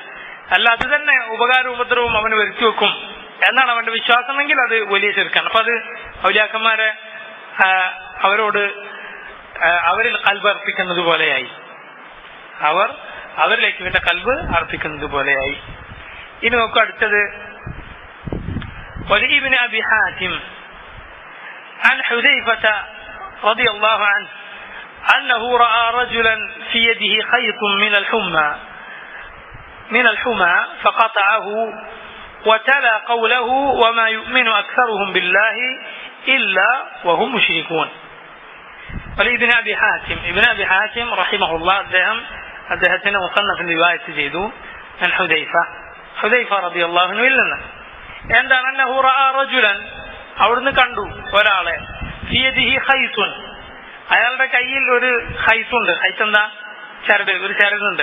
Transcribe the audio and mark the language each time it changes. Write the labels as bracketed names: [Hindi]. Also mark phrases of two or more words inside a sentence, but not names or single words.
[Malayalam] അല്ല, അത് തന്നെ ഉപകാരവും ഉപദ്രവവും അവന് വരുത്തി വെക്കും എന്നാണ് അവന്റെ വിശ്വാസമെങ്കിൽ അത് വലിയ ഷിർക്കാണ്. അപ്പൊ അത് ഔലിയാക്കന്മാരെ അവരോട് അവരിൽ കൽബ് അർപ്പിക്കുന്നത് പോലെയായി, അവരിലേക്ക് വേണ്ട കൽബ് അർപ്പിക്കുന്നത് പോലെയായി. ഇനി നോക്കൂ അടുത്തത്. [Arabic] ولي ابن أبي حاتم عن حذيفة رضي الله عنه أنه رأى رجلا في يده خيط من الحمى فقطعه وتلا قوله وما يؤمن أكثرهم بالله إلا وهم مشركون. ولابن أبي حاتم رحمه الله [Malayalam] അദ്ദേഹത്തിന് മുസന്നഫ് റിവായത്ത് ചെയ്തു [Arabic] عن حذيفة رضي الله عنه ഇല്ലെന്ന്. [Malayalam] എന്താണ്? [Arabic] أنه رأى رجلا, [Malayalam] അവിടുന്ന് കണ്ടു ഒരാളെ, [Arabic] في يده خيط, [Malayalam] അയാളുടെ കയ്യിൽ ഒരു ഖൈസുണ്ട്. ഖൈസ് എന്താ? ചരട്, ഒരു ചരടുണ്ട്.